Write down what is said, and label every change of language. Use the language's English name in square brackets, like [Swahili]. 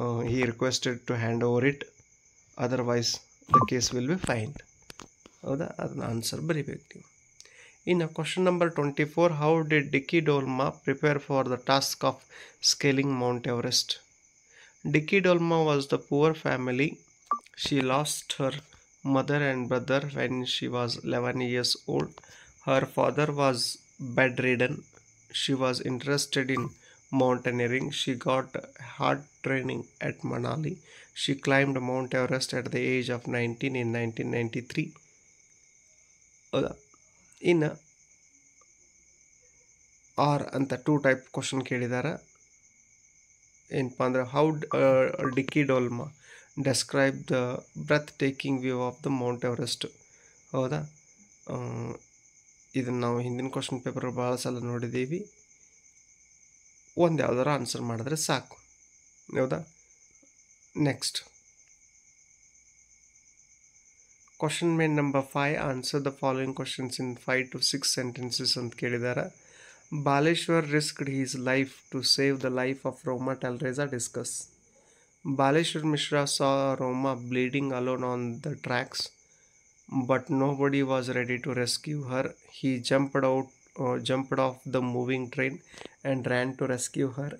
[English] He requested to hand over it, otherwise the case will be fined. [Kannada] ಹೌದಾ, ಅದನ್ನ answer ಬರಿಬೇಕು ನೀವು. [English] ಇನ್ನು question number 24, how did Dicky Dolma prepare for the task of scaling Mount Everest? Dicky Dolma was the poor family. She lost her mother and brother when she was 11 years old. Her father was bedridden. She was interested in mountaineering. She got hard training at Manali. She climbed Mount Everest at the age of 19 in 1993. [Kannada] ಹೌದಾ, ಇನ್ನು R ಅಂತ 2 type question ಕೇಳಿದ್ದಾರೆ. ಏನಪ್ಪ ಅಂದ್ರೆ [English] How Dicky Dolma describe the breathtaking view of the Mount Everest. [Kannada] ಹೌದಾ, ಇದನ್ನು ನಾವು ಹಿಂದಿನ ಕ್ವಶನ್ ಪೇಪರ್ ಭಾಳ ಸಲ ನೋಡಿದ್ದೀವಿ. ಒಂದು ಯಾವ್ದಾರು ಆನ್ಸರ್ ಮಾಡಿದ್ರೆ ಸಾಕು. [English] ಹೌದಾ, next question main number 5, answer the following questions in 5 to 6 sentences [Kannada] ಅಂತ ಕೇಳಿದ್ದಾರೆ. [English] Baleshwar risked his life to save the life of Roma Talreza. Discuss. Baleshwar Mishra saw Roma bleeding alone on the tracks, but nobody was ready to rescue her. He jumped off the moving train and ran to rescue her.